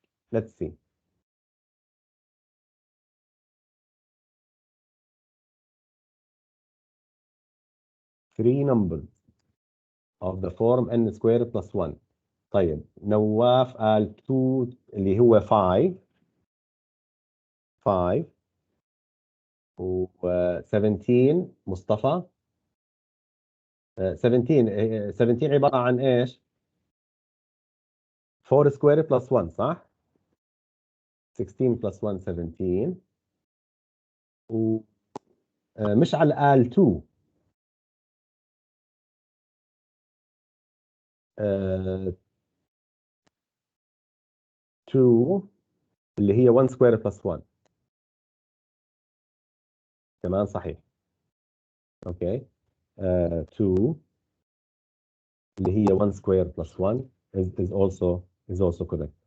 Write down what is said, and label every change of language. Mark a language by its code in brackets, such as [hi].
[en] Let's see. Three numbers of the form n squared plus 1. [ar] طيب نواف قال 2 اللي هو 5 و 17 مصطفى 17 عبارة عن ايش؟ 4 سكوير بلس 1 صح؟ 16 بلس 1 17 و مشعل قال 2 2 اللي هي 1 سكوير بلس 1 كمان صحيح. اوكي 2 اللي هي [en] 1 square plus 1 is also correct.